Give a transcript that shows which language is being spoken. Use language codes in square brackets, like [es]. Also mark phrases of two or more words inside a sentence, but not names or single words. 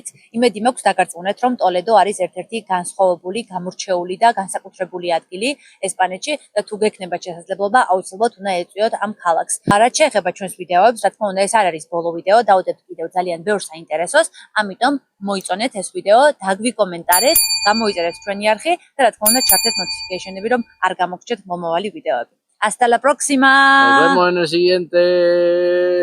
[ka] იმედი მაქვს დაგარწმუნეთ, რომ ტოლედო არის ერთ-ერთი განსხვავებული, გამორჩეული და განსაკუთრებული ადგილი ესპანეთში და თუ გექნებათ შესაძლებლობა, აუცილებლად უნდა ეწვიოთ ამ ქალაქს. რაც შეეხება ჩვენს ვიდეოებს, რა თქმა უნდა, ეს არ არის ბოლო ვიდეო, დავუდებთ კიდევ ძალიან ბევრ საინტერესოს, ამიტომ მოიწონეთ ეს ვიდეო, დაგვიკომენტარეთ, გამოიწერეთ ჩვენი არხი და რა თქმა უნდა, ჩართეთ ნოტიფიკეიშენები, რომ არ გამოგრჩეთ მომავალი ვიდეოები. [es] Hasta la próxima! Nos vemos en el siguiente.